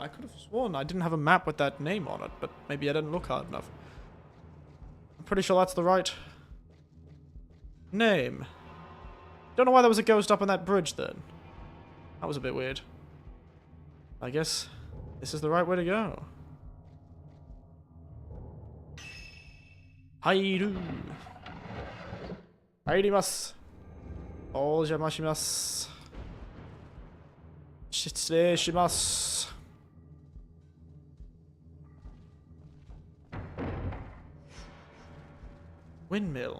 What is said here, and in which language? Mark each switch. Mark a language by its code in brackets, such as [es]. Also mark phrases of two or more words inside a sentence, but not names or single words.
[en] I could have sworn I didn't have a map with that name on it, but maybe I didn't look hard enough. I'm pretty sure that's the right name. Don't know why there was a ghost up on that bridge then. That was a bit weird. I guess this is the right way to go. [ja] 入る. 入ります。お邪魔しみます. 失礼します. [en] Windmill.